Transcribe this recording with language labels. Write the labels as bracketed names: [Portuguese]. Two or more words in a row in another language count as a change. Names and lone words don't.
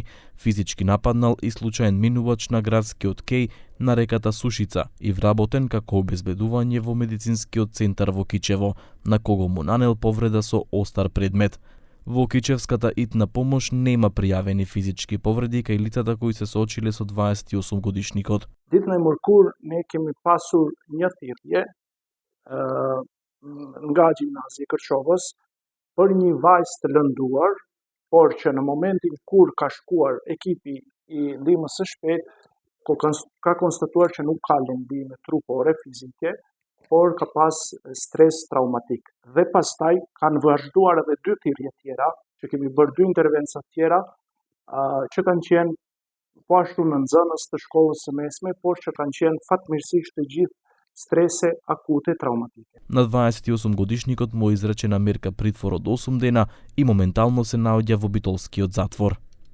[Macedonian] Физички нападнал и случаен минувач на градскиот кеј на реката Сушица и вработен како обезбедување во медицинскиот центар во Кичево, на кого му нанел повреда со остар предмет. Во Кичевската итна помош нема пријавени физички повреди кај лицата кои се соочиле со 28 годишникот. [Albanian] Ditën e mërkur ne kemi pasur një thirrje nga gjimnazi I Kërçovës për një vajzë të lënduar, por që në momentin kur ka shkuar ekipi I ndihmës së shpejtë ka konstatuar që nuk ka lëndime trupore fizike, por ka pas stres traumatik. Dhe pastaj kanë vazhduar edhe 2 thirrje tjera, që kemi bërë 2 intervenca tjera, që kanë qenë po ashtu në nxënës të shkollës së mesme, por që kanë qenë fatmirësisht të gjithë strese akute traumatike. [Macedonian] На 28 годишникот му изречена мерка притвор од 8 дена и моментално се наоѓа во битолскиот затвор.